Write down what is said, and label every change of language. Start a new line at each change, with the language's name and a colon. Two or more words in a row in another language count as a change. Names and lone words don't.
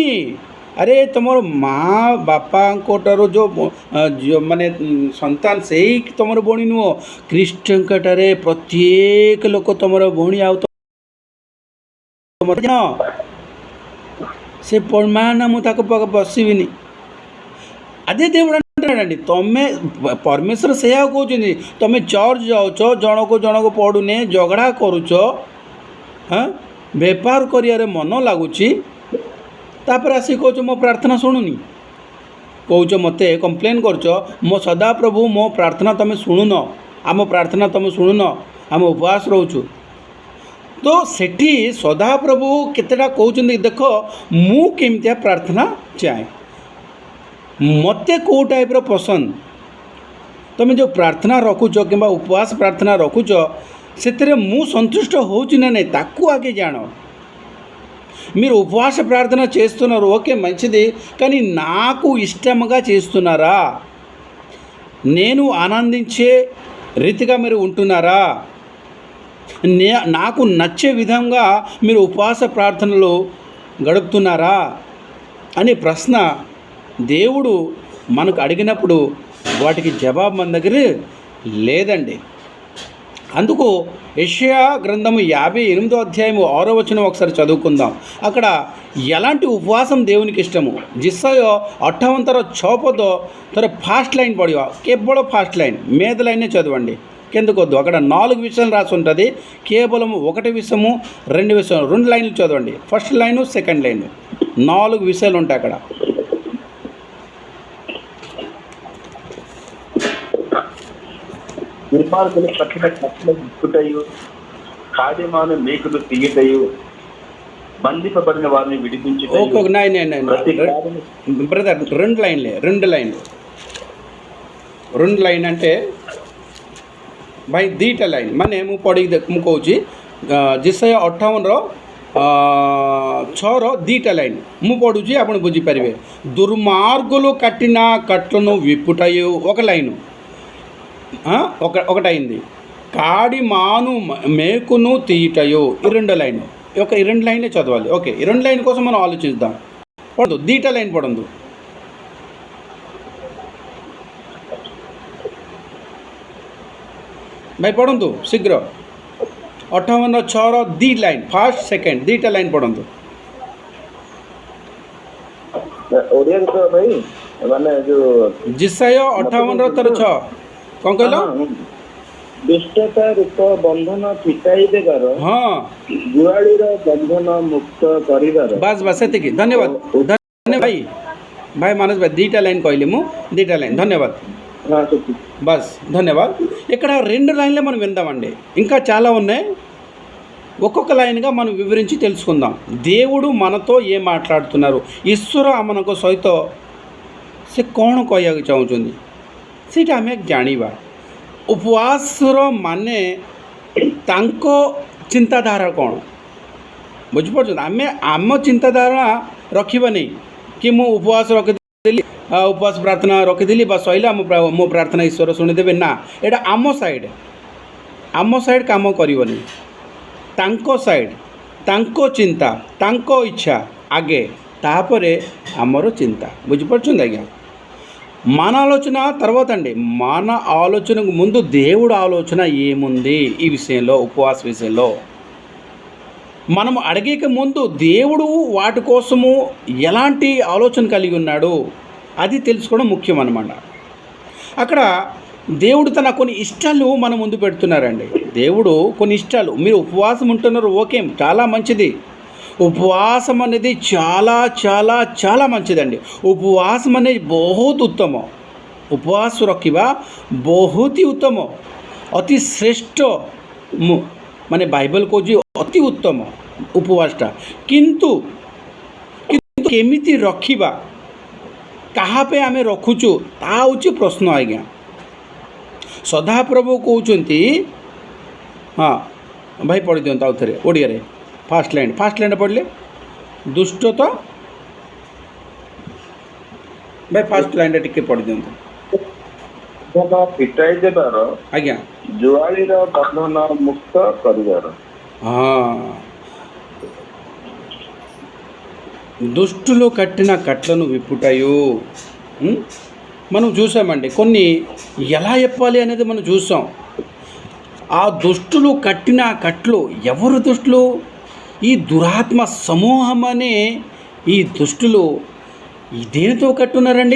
Odia: ଆରେ ତୁମର ମା ବାପାଙ୍କଠାରୁ ଯେଉଁ ମାନେ ସନ୍ତାନ, ସେଇ ତୁମର ଭଉଣୀ ନୁହଁ। ଖ୍ରୀଷ୍ଟଙ୍କଠାରେ ପ୍ରତ୍ୟେକ ଲୋକ ତୁମର ଭଉଣୀ। ଆଉ ସେ ନା ମୁଁ ତାକୁ ବସିବିନି।
Telugu: అదే దేవుడు అంటున్నాడండి,
Odia: ତମେ ପରମେଶ୍ୱର ସେଇଆ କହୁଛନ୍ତି, ତୁମେ ଚର୍ଚ୍ଚ ଯାଉଛ, ଜଣକୁ ପଡ଼ୁନି, ଝଗଡ଼ା କରୁଛ, ବେପାର କରିବାରେ ମନ ଲାଗୁଛି, ତାପରେ ଆସିକି କହୁଛ ମୋ ପ୍ରାର୍ଥନା ଶୁଣୁନି, କହୁଛ ମୋତେ କମ୍ପ୍ଲେନ୍ କରୁଛ, ମୋ ସଦାପ୍ରଭୁ ମୋ ପ୍ରାର୍ଥନା ତୁମେ ଶୁଣୁନ, ଆମ ପ୍ରାର୍ଥନା ତୁମେ ଶୁଣୁନ, ଆମେ ଉପବାସ ରହୁଛୁ। ତ ସେଠି ସଦାପ୍ରଭୁ କେତେଟା କହୁଛନ୍ତି, ଦେଖ ମୁଁ କେମିତିଆ ପ୍ରାର୍ଥନା ଚାହେଁ, ମୋତେ କେଉଁ ଟାଇପ୍ର ପସନ୍ଦ। ତୁମେ ଯେଉଁ ପ୍ରାର୍ଥନା ରଖୁଛ କିମ୍ବା ଉପବାସ ପ୍ରାର୍ଥନା ରଖୁଛ, ସେଥିରେ ମୁଁ సంతృష్ట ହେଉଛି నా ନାହିଁ ତାକୁ ଆଗେ ଜାଣ।
Telugu: మీరు ఉపవాస ప్రార్థన చేస్తున్నారు, ఓకే మంచిది, కానీ నాకు ఇష్టంగా చేస్తున్నారా? నేను ఆనందించే రీతిగా మీరు ఉంటున్నారా? నాకు నచ్చే విధంగా మీరు ఉపవాస ప్రార్థనలు గడుపుతున్నారా అనే ప్రశ్న దేవుడు మనకు అడిగినప్పుడు వాటికి జవాబు మన దగ్గర లేదండి. అందుకు యెషయా గ్రంథము 58వ అధ్యాయము 6వ వచనం ఒకసారి చదువుకుందాం. అక్కడ ఎలాంటి ఉపవాసం దేవునికి ఇష్టము।
Odia: ଜିସାୟ 58ର 6 ପଦ ଥରେ
English: first line
Odia: ପଢ଼ିବା, କେବଳ
English: first line,
Telugu: మేద లైన్నే చదవండి, కిందకు వద్దు. అక్కడ 4 విషయాలు రాసి ఉంటుంది, కేవలం 1 విషయము 2 విషయం, 2 లైన్లు చదవండి,
English: first line second line,
Telugu: 4 విషయాలు ఉంటాయి అక్కడ. దుర్మార్గులు పట్టిన కట్టలు ఇచ్చుటయు, కాదిమాను మేకులు తీయుటయు, బంధింపబడిన వారిని విడిపించుటయు ఒక్కొక్క ప్రతి కార్యము బ్రదర్ రెండు
Odia: ଲାଇନ୍ అంటే ଭାଇ ଦୁଇଟା ଲାଇନ୍ ମାନେ ମୁଁ କହୁଛି ଜିସାୟା 58ର 6ର ଦୁଇଟା ଲାଇନ୍ ମୁଁ ପଢ଼ୁଛି ଆପଣ ବୁଝିପାରିବେ।
Telugu: దుర్మార్గులు కట్టిన కట్లను విప్పుటయు ఒక లైను ఒకటైంది, కాడి మాను మేకును తీయటయు ఈ రెండో లైన్। ఈ రెండు లైన్లే చదవాలి। ఓకే, ఈ రెండు లైన్ కోసం మనం ఆలోచిద్దాం। పడదు దీటా లైన్ పడందు
Odia: ଭାଇ ପଢ଼ନ୍ତୁ ଶୀଘ୍ର। 58ର 6ର 2 ଲାଇନ୍,
English: first second
Odia: ଦୁଇଟା ଲାଇନ୍ ପଢ଼ନ୍ତୁ। ଓଡ଼ିଆରେ ତ ଭାଇ ମାନେ ଯୋଉ ଜିସାୟା 58ର 6 କ'ଣ କହିଲ? ଦୁଷ୍ଟତା ରୂପ ବନ୍ଧନ ଫିଟାଇ ଦେବାର, ହଁ, ଜୁଆଳିର ବନ୍ଧନ ମୁକ୍ତ କରିବାର। ବାସ୍ ସେତିକି। ଧନ୍ୟବାଦ ଭାଇ ମାନସ ଭାଇ, ଦୁଇଟା ଲାଇନ୍ କହିଲି ମୁଁ, ଦୁଇଟା ଲାଇନ୍। ଧନ୍ୟବାଦ,
Telugu: బస్ ధన్యవాద్। ఇక్కడ రెండు లైన్లే మనం విందామండి, ఇంకా చాలా ఉన్నాయి। ఒక్కొక్క లైన్గా మనం వివరించి తెలుసుకుందాం। దేవుడు మనతో ఏం మాట్లాడుతున్నారు,
Odia: ଈଶ୍ୱର ଆମମାନଙ୍କ ସହିତ ସେ କ'ଣ କହିବାକୁ ଚାହୁଁଛନ୍ତି ସେଇଟା ଆମେ ଜାଣିବା। ଉପବାସର ମାନେ ତାଙ୍କ ଚିନ୍ତାଧାରା କ'ଣ ବୁଝିପାରୁଛନ୍ତି? ଆମେ ଆମ ଚିନ୍ତାଧାରା ରଖିବାନି କି ମୁଁ ଉପବାସ ରଖିଦେଲି, ଉପବାସ ପ୍ରାର୍ଥନା ରଖିଦେଲି ବା ସଇଲା, ମୋ ପ୍ରାର୍ଥନା ଈଶ୍ୱର ଶୁଣିଦେବେ। ନା, ଏଇଟା ଆମ ସାଇଡ଼୍ କାମ କରିବନି। ତାଙ୍କ ସାଇଡ଼୍, ତାଙ୍କ ଚିନ୍ତା, ତାଙ୍କ ଇଚ୍ଛା ଆଗେ, ତାପରେ ଆମର ଚିନ୍ତା। ବୁଝିପାରୁଛନ୍ତି ଆଜ୍ଞା?
Telugu: మన ఆలోచన తర్వాత అండి, మన ఆలోచనకు ముందు దేవుడు ఆలోచన ఏముంది ఈ విషయంలో, ఉపవాస విషయంలో మనం అడిగేక ముందు దేవుడు వాటి కోసము ఎలాంటి ఆలోచన కలిగి ఉన్నాడు అది తెలుసుకోవడం ముఖ్యం అన్నమాట। అక్కడ దేవుడు తన కొన్ని ఇష్టాలు మన ముందు పెడుతున్నారండి। దేవుడు కొన్ని ఇష్టాలు, మీరు ఉపవాసం ఉంటున్నారు, ఓకే, చాలా మంచిది। ఉపవాసం అనేది చాలా చాలా చాలా మంచిదండి। ఉపవాసం అనేది
Odia: ବହୁତ ଉତ୍ତମ। ଉପବାସ ରଖିବା ବହୁତ ହି ଉତ୍ତମ, ଅତି ଶ୍ରେଷ୍ଠ, ମାନେ ବାଇବଲ କହୁଛି ଅତି ଉତ୍ତମ ଉପବାସଟା। କିନ୍ତୁ କେମିତି ରଖିବା, କାହା ପାଇଁ ଆମେ ରଖୁଛୁ, ତାହା ହେଉଛି ପ୍ରଶ୍ନ ଆଜ୍ଞା। ସଦାପ୍ରଭୁ କହୁଛନ୍ତି, ହଁ ଭାଇ ପଢ଼ି ଦିଅନ୍ତୁ ଆଉ ଥରେ ଓଡ଼ିଆରେ।
English: first line
Odia: ପଢ଼ିଲେ, ଦୁଷ୍ଟ ତ ଭାଇ
English: first line
Odia: ଟିକେ ପଢ଼ି ଦିଅନ୍ତୁ। ଫିଟାଇ ଦେବାର, ଆଜ୍ଞା, ଜୁଆଳିର ବନ୍ଧନ ମୁକ୍ତ କରିବାର। ହଁ,
Telugu: దుష్టులు కట్టిన కట్లను విప్పుటయు మనం చూసామండి। కొన్ని ఎలా చెప్పాలి అనేది మనం చూసాం। ఆ దుష్టులు కట్టిన కట్లు, ఎవరు దుష్టులు? ఈ దురాత్మ సమూహం అనే ఈ దుష్టులు దేనితో కట్టున్నారండి?